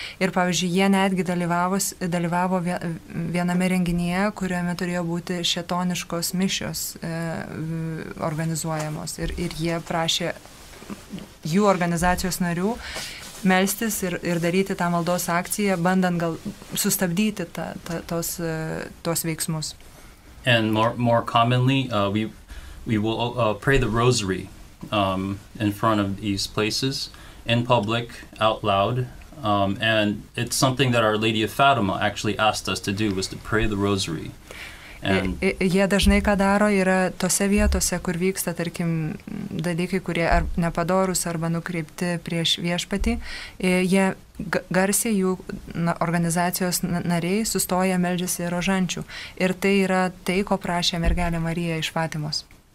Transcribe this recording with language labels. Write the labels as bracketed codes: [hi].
[lt] Ir pavyzdžiui, jie netgi dalyvavo viename renginyje, kuriame turėjo būti šėtoniškos mišios organizuojamos. Ir jie prašė jų organizacijos narių melstis ir daryti tą maldos akciją, bandant gal sustabdyti tos veiksmus. [en] And more commonly, we will pray the rosary in front of these places, in public, out loud. And it's something that Our Lady of Fatima actually asked us to do, was to pray the rosary. [lt] Jie dažnai ką daro yra tose vietose, kur vyksta, tarkim, dalykai, kurie ar nepadorūs arba nukreipti prieš viešpatį. Jie garsiai jų organizacijos nariai sustoja, meldžiasi rožančių. Ir tai yra tai, ko prašė mergelė Marija iš Fatimos.